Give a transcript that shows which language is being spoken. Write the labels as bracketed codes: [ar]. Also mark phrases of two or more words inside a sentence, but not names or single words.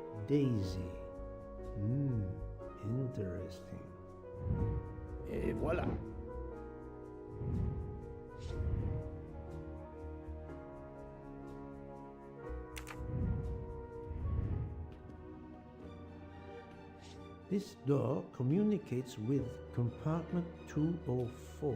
[en] Daisy. Interesting. [fr] Et voilà. [en] This door communicates with compartment 204.